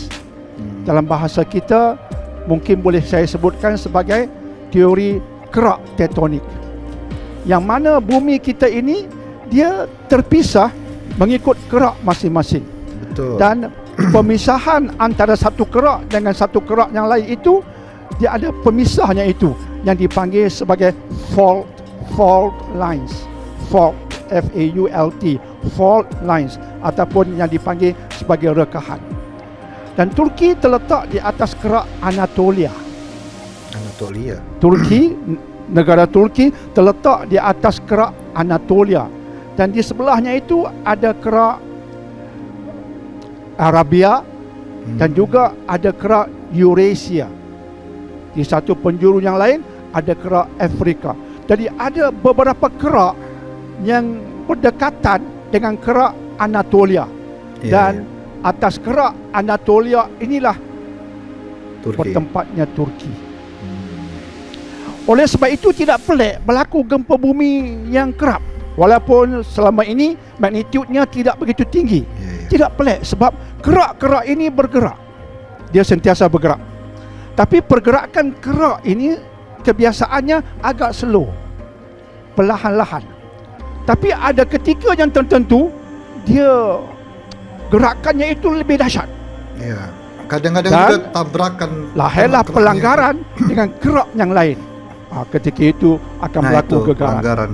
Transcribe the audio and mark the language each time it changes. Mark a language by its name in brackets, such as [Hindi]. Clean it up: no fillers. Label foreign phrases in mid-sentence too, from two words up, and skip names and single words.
[Malay] Dalam bahasa kita mungkin boleh saya sebutkan sebagai teori kerak tektonik. Yang mana bumi kita ini dia terpisah mengikut kerak masing-masing. Betul. Dan pemisahan antara satu kerak dengan satu kerak yang lain itu dia ada pemisahnya itu yang dipanggil sebagai [English] fault lines. Fault, F-A-U-L-T, fault lines, [Malay] ataupun yang dipanggil sebagai rekahan. Dan Turki terletak di atas kerak Anatolia. Negara Turki terletak di atas kerak Anatolia. Dan di sebelahnya itu ada kerak Arabia dan juga ada kerak Eurasia. Di satu penjuru yang lain ada kerak Afrika. Jadi ada beberapa kerak yang berdekatan dengan kerak Anatolia. Dan atas kerak Anatolia inilah bertempatnya Turki. Oleh sebab itu tidak pelik berlaku gempa bumi yang kerap. Walaupun selama ini magnitudenya tidak begitu tinggi. Tidak pelik sebab kerak-kerak ini bergerak. Dia sentiasa bergerak. Tapi pergerakan kerak ini kebiasaannya agak slow, perlahan-lahan. Tapi ada ketika yang tertentu dia gerakannya itu lebih dahsyat. Kadang-kadang juga tabrakan. Lahirlah pelanggaran dengan kerak yang lain. Ketika itu akan berlaku gegaran.